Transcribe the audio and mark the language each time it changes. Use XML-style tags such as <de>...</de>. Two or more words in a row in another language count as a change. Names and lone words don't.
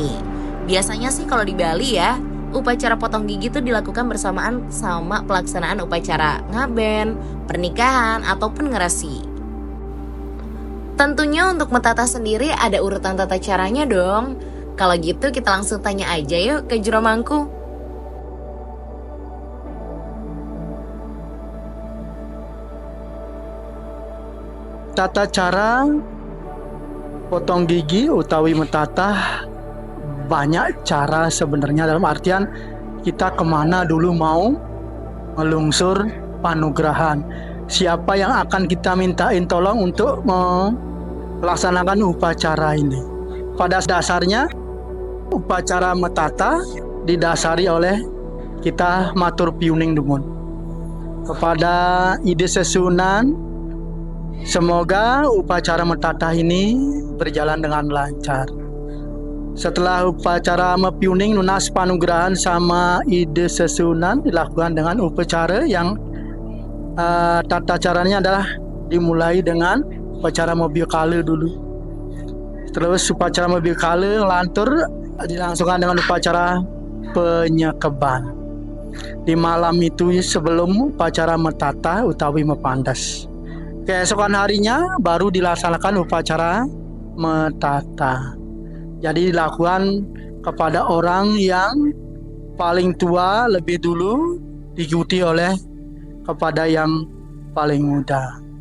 <id>Biasanya sih kalau di Bali ya, Upacara potong gigi itu dilakukan bersamaan sama pelaksanaan upacara ngaben, pernikahan, ataupun ngeresi. Tentunya untuk metata sendiri ada urutan tata caranya dong. Kalau gitu kita langsung tanya aja yuk ke Juro Mangku. Tata cara potong gigi utawi metatah banyak cara sebenarnya, dalam artian kita kemana dulu mau</id> <ban>melungsur panugrahan,</ban> <id>siapa yang akan kita mintain tolong untuk melaksanakan upacara ini. Pada dasarnya upacara metata didasari oleh kita</id> <ban>matur piuning dumun</ban> <id>kepada Ide Sesunan. Semoga upacara metata ini berjalan dengan lancar. Setelah upacara mepiuning lunas panugrahan sama Ide Sesunan dilakukan dengan upacara yang tata caranya adalah dimulai dengan upacara mobil kale dulu. Terus upacara mobil kale lantur dilangsungkan dengan upacara penyekeban. Di malam itu sebelum upacara metata utawi mepandas. Keesokan harinya baru dilaksanakan upacara metata. Jadi dilakukan kepada orang yang paling tua lebih dulu, diikuti oleh kepada yang paling muda.</id>